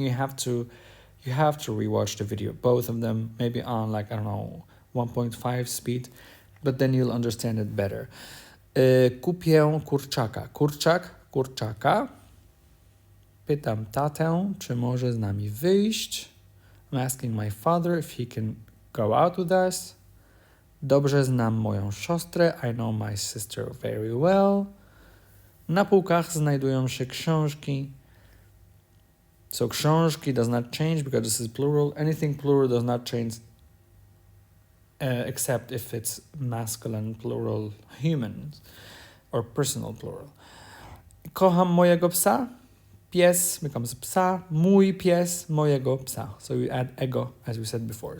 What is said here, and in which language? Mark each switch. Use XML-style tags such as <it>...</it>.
<en>You have to rewatch the video, both of them, maybe on 1.5 speed, but then you'll understand it better.</en> <pl>Kupię kurczaka. Kurczaka. Pytam tatę, czy może z nami wyjść.</pl> <en>I'm asking my father if he can go out with us.</en> <pl>Dobrze znam moją siostrę.</pl> <en>I know my sister very well.</en> <pl>Na półkach znajdują się książki.</pl> <en>So książki does not change because this is plural. Anything plural does not change except if it's masculine plural humans or personal plural.</en> <pl>Kocham mojego psa. Pies becomes psa. Mój pies, mojego psa.</pl> <en>So you add ego, as we said before.</en>